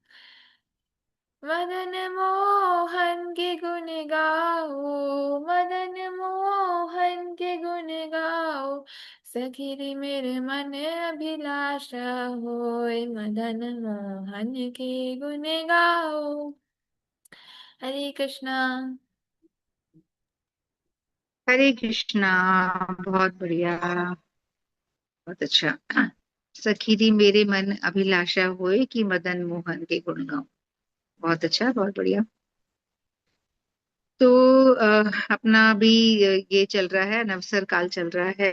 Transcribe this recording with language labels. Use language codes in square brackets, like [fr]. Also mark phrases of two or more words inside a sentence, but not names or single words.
[hi] मदन मोहन के गुण गाओ, मदन मोहन के गुण गाओ। सखी रे मेरे मन अभिलाषा होए, मदन मोहन के गुण गाओ। हरे कृष्णा। हरे कृष्णा। बहुत बढ़िया, बहुत अच्छा। सखीरी मेरे मन अभिलाषा होए कि मदन मोहन के गुण गाऊं। बहुत अच्छा, बहुत बढ़िया। तो अपना भी ये चल रहा है, नवसर काल चल रहा है।